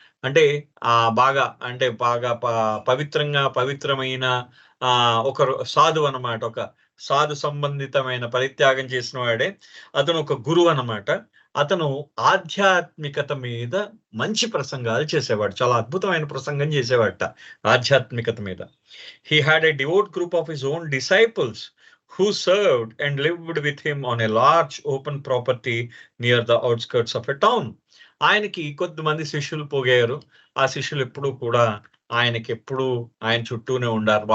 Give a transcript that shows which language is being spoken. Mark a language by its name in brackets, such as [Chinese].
[Telugu] అంటే బాగా పవిత్రమైన ఒక సాధువు అనమాట. ఒక సాధు సంబంధితమైన పరిత్యాగం చేసిన వాడే. అతను ఒక గురువు అన్నమాట. అతను ఆధ్యాత్మికత మీద మంచి ప్రసంగాలు చేసేవాడు. చాలా అద్భుతమైన ప్రసంగం చేసేవాడట ఆధ్యాత్మికత మీద. [English] He had a devout group of his own disciples who served and lived with him on a large open property near the outskirts of a town. [Telugu] ఆయనకి కొద్దిమంది శిష్యులు పోగారు. ఆ శిష్యులు ఎప్పుడూ కూడా ఆయన చుట్టూనే ఉండారు.